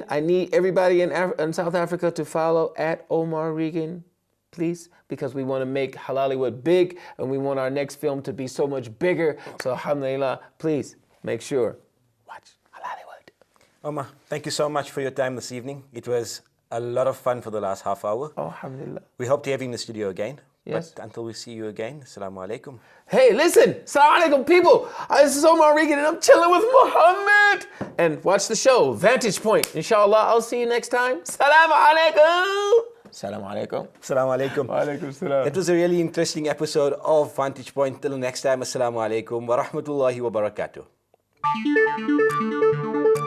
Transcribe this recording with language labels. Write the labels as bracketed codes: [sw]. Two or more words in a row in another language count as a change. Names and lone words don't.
[en] I need everybody in South Africa to follow at Omar Regan, please, because we want to make Halalywood big and we want our next film to be so much bigger. So, alhamdulillah, please make sure, watch Halalywood. Omar, thank you so much for your time this evening. It was a lot of fun for the last half hour. Oh, alhamdulillah. We hope to have you in the studio again. Yes. But until we see you again, [ar] السلام عليكم. [en] Hey, listen, [ar] السلام عليكم, [en] people. This is Omar Regan and I'm chilling with Mohammed. And watch the show, Vantage Point. Inshallah, I'll see you next time. [ar] السلام عليكم. السلام عليكم. السلام عليكم. وعليكم السلام. [en] It was a really interesting episode of Vantage Point. Till next time, [ar] السلام عليكم ورحمة الله وبركاته.